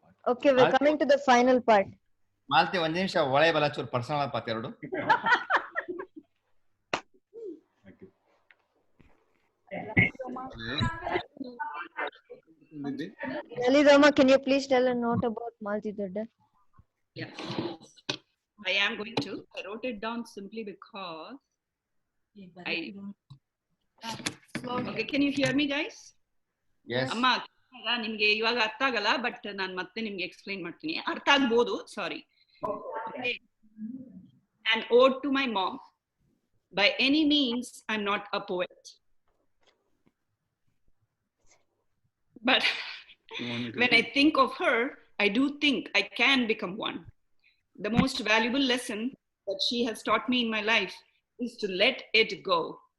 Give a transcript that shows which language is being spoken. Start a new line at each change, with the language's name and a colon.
English: Okay, we're coming to the final part.
Kannada: Malti ಒಂದ್ ನಿಮಿಷ ಒಳೆ ಬಲ ಚೂರು ಪರ್ಸನಲ್ ಪಾತ್ ಎರಡು.
English: Lalidama, can you please tell a note about Malti Dodda? Yeah, I am going to. I wrote it down simply because Okay, can you hear me, guys? Yes.
Kannada: Amma, ನಿಮ್ಗೆ ಇವಾಗ ಅರ್ಥ ಆಗಲ್ಲ, but ನಾನು ಮತ್ತೆ ನಿಮ್ಗೆ explain ಮಾಡ್ತೀನಿ. ಅರ್ಥ ಆಗ್ಬೋದು, ಸಾರಿ.
English: An ode to my mom. By any means, I'm not a poet. But when I think of her, I do think I can become one. The most valuable lesson that she has taught me in my life is to let it go.